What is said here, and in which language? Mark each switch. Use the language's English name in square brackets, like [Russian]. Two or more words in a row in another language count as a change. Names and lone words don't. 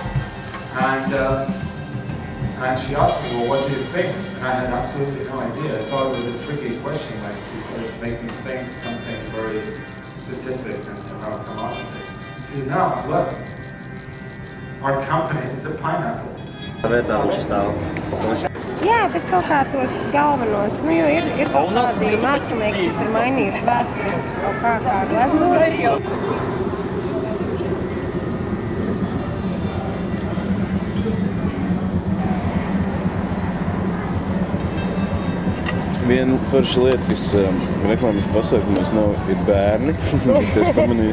[English] And she asked me, well, what do you think? And I had absolutely no idea. I thought it was a tricky question, like to sort of make me think something very specific and somehow come out of this. She said, no, look, our company is a pineapple. [Latvian] Jā, bet kaut kā tos galvenos, nu jo ir kaut kādi mākslinieki, kas ir mainījuši vēstures kaut kā kādu gleznojumu. Viena forša lieta, kas reklāmas pasaukumos nav, ir bērni, bet es pamanīju.